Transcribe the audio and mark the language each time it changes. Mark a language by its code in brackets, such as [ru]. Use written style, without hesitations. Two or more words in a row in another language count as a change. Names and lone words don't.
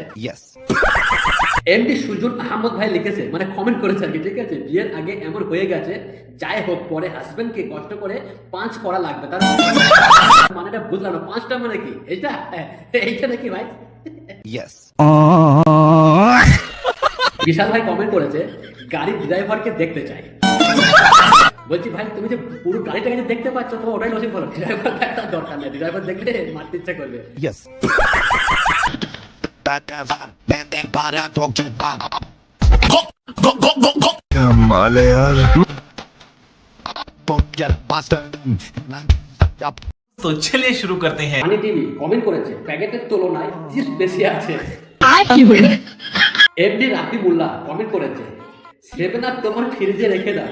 [bn] এমডি সুজন আহমদ ভাই লিখেছে মানে কমেন্ট করেছে আর কি, ঠিক আছে বিয়ের আগে এমন হয়ে গেছে যাই হোক পরে হাজবেন্ডকে কষ্ট করে 5 করা লাগবে, তার মানেটা বুঝলাম না, 5টা মানে কি এইটা নাকি ভাই? বিশাল ভাই কমেন্ট করেছে গাড়ির ড্রাইভারকে দেখতে চাই। বলছি ভাই তুমি যে পুরো গাড়িটাকে যে দেখতে পাচ্ছ তো ওটাই লসিং করো, ড্রাইভার দেখার দরকার নেই, ড্রাইভার দেখলে মারতে ইচ্ছা করবে। [tr] bende para çok çok var. [bn] মালে আর [tr] Yere bastırdım. [hi] तो चलिए शुरू करते हैं। [bn] পানি টিভি কমেন্ট করেছে প্যাকেটের তুলনায় চিপস বেশি আছে। আর কি হলো? এমডি রাকিবুল্লাহ কমেন্ট করেছে 7 আপ তোমার ফ্রিজে রেখে দাও।